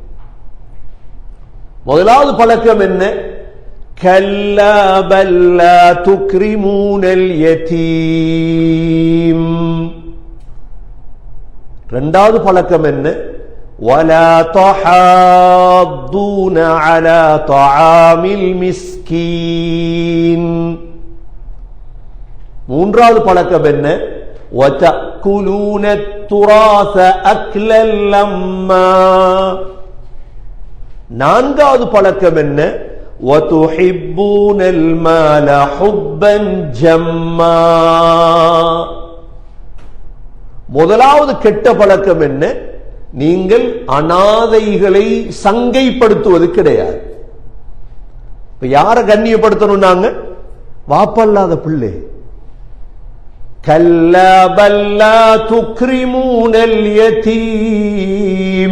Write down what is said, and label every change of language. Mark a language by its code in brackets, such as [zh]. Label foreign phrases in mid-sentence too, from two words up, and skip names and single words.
[ta] முதலாவது பழக்கம் என்ன? [ar] كلا بل لا تكرمون اليتيم. [ta] இரண்டாவது பழக்கம் என்ன? [ar] ولا تحاضون على طعام المسكين. [ta] மூன்றாவது பழக்கம் என்ன? [ar] وَتَأْكُلُونَ التُّرَاثَ أَكْلًا لَمًّا. [ta] நான்காவது பழக்கம் என்ன? [ar] وَتُحِبُّونَ الْمَالَ حُبًّا جَمًّا. [ta] முதலாவது கெட்ட பழக்கம் என்ன? நீங்கள் அனாதைகளை சங்கைப்படுத்துவது கிடையாது. யார கண்ணியப்படுத்தணும்? நாங்க வாப்பல்லாத பிள்ளை. [ar] كلا بل لا تكرمون اليتيم.